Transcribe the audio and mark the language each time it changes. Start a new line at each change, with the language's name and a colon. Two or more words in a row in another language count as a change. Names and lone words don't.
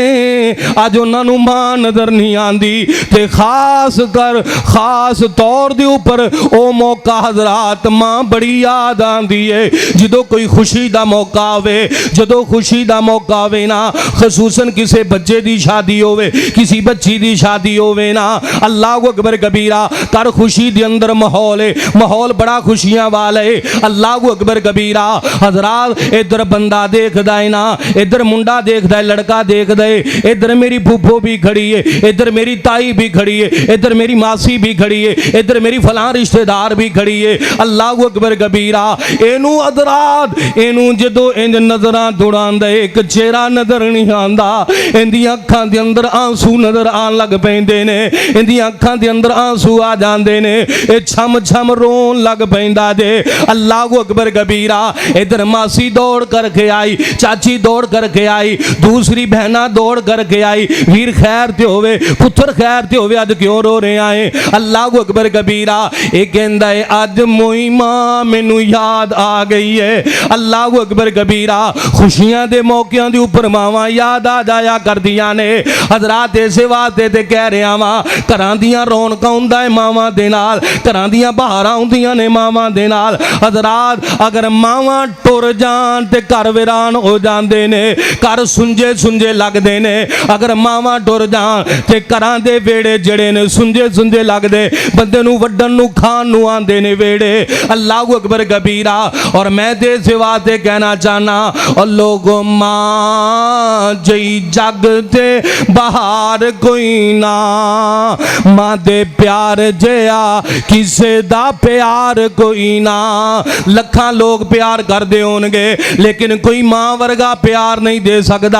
Punjabi: ਅੱਜ ਉਨ੍ਹਾਂ ਨੂੰ ਮਾਂ ਨਜ਼ਰ ਨਹੀਂ ਆਂਦੀ। ਤੇ ਖ਼ਾਸ ਤੌਰ ਦੇ ਉੱਪਰ ਓ ਮੌਕਾ ਹਜ਼ਰਾਤ ਮਾਂ ਬੜੀ ਯਾਦ ਆਂਦੀ ਹੈ। ਜਦੋਂ ਕੋਈ ਖ਼ੁਸ਼ੀ ਦਾ ਮੌਕਾ ਆਵੇ, ਜਦੋਂ ਖ਼ੁਸ਼ੀ ਦਾ ਮੌਕਾ ਆਵੇ ਨਾ, ਖ਼ਸੂਸਨ ਕਿਸੀ ਬੱਚੇ ਦੀ ਸ਼ਾਦੀ ਹੋਵੇ, ਕਿਸੀ ਬੱਚੀ ਦੀ ਸ਼ਾਦੀ ਹੋਵੇ ਨਾ,
Arabic: الله أكبر كبيرا,
Punjabi: ਕਰ ਖ਼ੁਸ਼ੀ ਦੇ ਅੰਦਰ ਮਾਹੌਲ ਹੈ, ਮਾਹੌਲ ਬੜਾ ਖ਼ੁਸ਼ੀਆਂ ਵਾਲਾ ਹੈ।
Arabic: الله أكبر كبيرا.
Punjabi: ਹਜ਼ਰਾਤ ਇੱਧਰ ਬੰਦਾ ਵੇਖਦਾ ਹੈ ਨਾ, ਇੱਧਰ ਮੁੰਡਾ ਵੇਖਦਾ ਹੈ, ਲੜਕਾ ਵੇਖਦਾ ਹੈ, ਇੱਧਰ ਮੇਰੀ ਫੂਫੋ ਵੀ ਖੜੀ ਹੈ, ਇੱਧਰ ਮੇਰੀ ਤਾਈ ਵੀ ਖੜੀ ਹੈ, ਇੱਧਰ ਮੇਰੀ ਮਾਸੀ ਵੀ ਖੜੀ ਹੈ, ਇੱਧਰ ਮੇਰੀ ਫ਼ਲਾਂ ਰਿਸ਼ਤੇਦਾਰ ਵੀ ਖੜੀ ਹੈ।
Arabic: الله أكبر كبيرا.
Punjabi: ਏਨੂੰ ਹਜ਼ਰਾਤ ਏਨੂੰ ਜਦੋਂ ਇੰਜ ਨਜ਼ਰਾਂ ਦੌੜਾਂਦਾ ਹੈ, ਇੱਕ ਚਿਹਰਾ ਨਜ਼ਰ ਨਹੀਂ ਆਂਦਾ, ਇੰਦੀਆਂ ਅੱਖਾਂ ਦੇ ਅੰਦਰ ਅੱਥਰੂ ਨਜ਼ਰ ਆਣ ਲੱਗ ਪੈਂਦੇ ਨੇ, ਇੰਦੀਆਂ ਅੱਖਾਂ ਦੇ ਅੰਦਰ ਅੱਥਰੂ ਆ ਜਾਂਦੇ ਨੇ, ਏ ਛਮ ਛਮ ਰੋਣ ਲੱਗ ਪੈਂਦਾ ਜੇ।
Arabic: الله أكبر كبيرا.
Punjabi: ਇੱਧਰ ਮਾਸੀ ਦੌੜ ਕਰਕੇ ਆਈ, ਚਾਚੀ ਦੌੜ ਕਰਕੇ ਆਈ, ਦੂਸਰੀ ਭੈਣਾ ਦੌੜ ਕਰਕੇ ਆਈ, ਵੀਰ ਖ਼ੈਰ ਤੇ ਹੋਵੇ, ਪੁੱਤਰ ਖ਼ੈਰ ਤੇ ਹੋਵੇ, ਅੱਜ ਕਿਉਂ ਰੋ ਰਹੇ ਆਏ?
Arabic: الله أكبر كبيرا.
Punjabi: ਯੇ ਕਹਿੰਦਾ ਹੈ ਅੱਜ ਮੋਈ ਮਾਂ ਮੈਨੂੰ ਯਾਦ ਆ ਗਈ ਹੈ।
Arabic: الله أكبر كبيرا.
Punjabi: ਖ਼ੁਸ਼ੀਆਂ ਦੇ ਮੌਕਿਆਂ ਦੇ ਉੱਪਰ ਮਾਵਾਂ ਯਾਦ ਆ ਜਾਇਆ ਕਰਦੀਆਂ ਨੇ। ਹਜ਼ਰਾਤ ਇਸ ਵਾਸਤੇ ਤੇ ਕਹਿ ਰਿਹਾ ਵਾ, ਘਰਾਂ ਦੀਆਂ ਰੌਣਕਾਂ ਹੁੰਦਾ ਹੈ ਮਾਵਾਂ ਦੇ ਨਾਲ, ਘਰਾਂ ਦੀਆਂ ਬਹਾਰਾਂ ਹੁੰਦੀਆਂ ਨੇ ਮਾਵਾਂ ਦੇ ਨਾਲ। ਹਜ਼ਰਾਤ ਅਗਰ ਮਾਵਾਂ ਟੁਰ ਜਾਣ ਤੇ ਘਰ ਵੀਰਾਨ ਹੋ ਜਾਂਦੇ ਨੇ, ਘਰ ਸੁੰਞੇ ਸੁੰਞੇ ਲੱਗਦੇ ਨੇ। ਅਗਰ ਮਾਵਾਂ ਟੁਰ ਜਾਣ ਤੇ ਘਰਾਂ ਦੇ ਵਿਹੜੇ ਜਿਹੜੇ ਨੇ ਸੁੰਞੇ ਸੁੰਞੇ ਲੱਗਦੇ, ਬੰਦੇ ਨੂੰ ਵੱਢਣ ਨੂੰ ਖਾਣ ਨੂੰ ਆਂਦੇ ਨੇ ਵਿਹੜੇ।
Arabic: الله أكبر كبيرا.
Punjabi: ਔਰ ਮੈਂ ਦੇ ਸੇਵਾ ਤੇ ਕਹਿਣਾ ਚਾਹਣਾ, ਔਰ ਲੋਕੋ ਮਾਂ ਜਈ ਜੱਗ ਤੇ ਬਾਹਰ ਕੋਈ ਨਾ, ਮਾਂ ਦੇ ਪਿਆਰ ਜਿਹਾ ਕਿਸੇ ਦਾ ਪਿਆਰ ਕੋਈ ਨਾ। ਲੱਖਾਂ ਲੋਕ ਪਿਆਰ ਕਰਦੇ ਹੋਣਗੇ, ਲੇਕਿਨ ਕੋਈ ਮਾਂ ਵਰਗਾ ਪਿਆਰ ਨਹੀਂ ਦੇ ਸਕਦਾ।